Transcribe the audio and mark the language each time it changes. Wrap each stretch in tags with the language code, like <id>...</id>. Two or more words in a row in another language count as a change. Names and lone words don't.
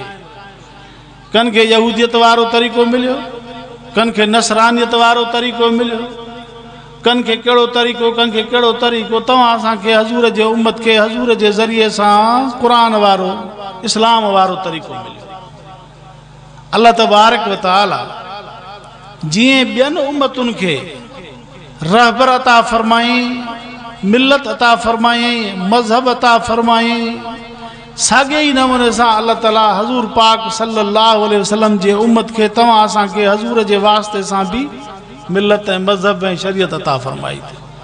<sd>कन खे यहूदियत वारो तरीक़ो मिलियो, कन खे नसरानियत वारो तरीक़ो मिलियो, कन खे कहिड़ो तरीक़ो कन खे कहिड़ो तरीक़ो, तव्हां असांखे हज़ूर जे उम्मत खे हज़ूर जे ज़रिए सां क़ुरान वारो इस्लाम वारो तरीक़ो मिलियो।</sd> <ar>الله تبارك وتعالى</ar> <sd>जीअं ॿियनि उम्मतुनि खे रहबर अता फरमाई, मिल्लत अता फरमाई, मज़हब अता फरमाई, साॻे ई नमूने सां अल्लाह ताला हज़ूर पाक</sd> <ar>صلى الله عليه وسلم</ar> <sd>जे उम्मत खे तव्हां असांखे हज़ूर जे वास्ते सां भी मिल्लत ऐं मज़हब ऐं शरीयत अता फरमाई थी।</sd>